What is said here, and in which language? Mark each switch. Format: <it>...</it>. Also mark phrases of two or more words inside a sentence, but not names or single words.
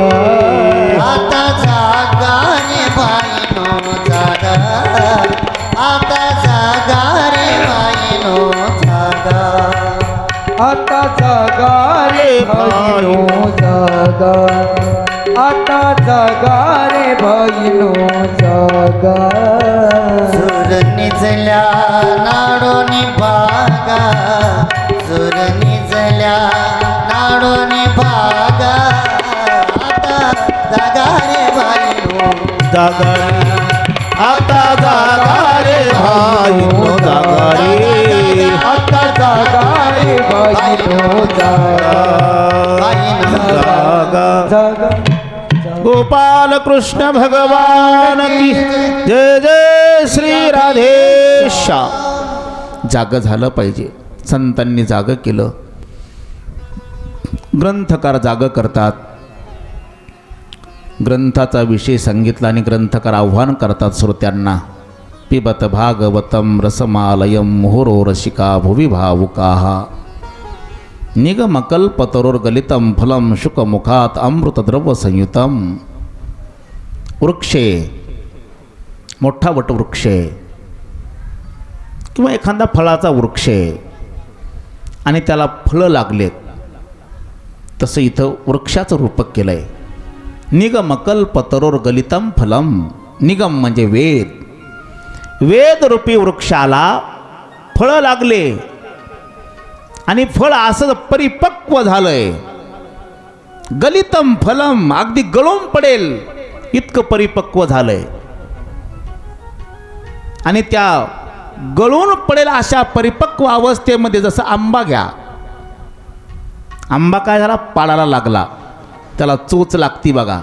<mr>आता जागा रे बाईनो जागा. आता जागा रे बाईनो जागा. आता जागा रे भाईनो जागा. आता जागा रे भाईनो जागा. सुर निजल्या नाडोनी बागा. सुर निजल्या नाडोनी बागा. आता जागा रे बाईनो जागा रे, आता जागा रे भाईनो जागा रे. आता जागा रे भाईनो जागा. जागा. जागा</mr> <hi>गोपाल कृष्ण भगवान की जय जय श्री राधेशा.</hi> <mr>जाग झालं पाहिजे. संतांनी जाग केलं. ग्रंथकार जाग करतात. ग्रंथाचा विषय सांगितला आणि ग्रंथकार आव्हान करतात श्रोत्यांना.</mr> <sa>पिबत भागवतम रसमालयम मुहुरो रसिका भुवि भावुकाः. निगमकल्पतरोर्गलितं फलं शुकमुखात अमृतद्रव्य संयुतम.</sa> <mr>वृक्षे, मोठा वटवृक्ष किंवा एखादा फळाचा वृक्ष आणि त्याला फळं लागलेत, तसं इथं वृक्षाचं रूपक केलं आहे.</mr> <sa>निगमकल्पतरोर्गलितं फलम.</sa> <mr>निगम म्हणजे वेद. वेदरूपी वृक्षाला फळं लागले आणि फळ असं परिपक्व झालंय.</mr> <sa>गलितम फलम,</sa> <mr>अगदी गळून पडेल इतकं परिपक्व झालंय. आणि त्या गळून पडेल अशा परिपक्व अवस्थेमध्ये जसं आंबा घ्या. आंबा काय झाला, पाडाला लागला, त्याला चोच लागती बघा.</mr>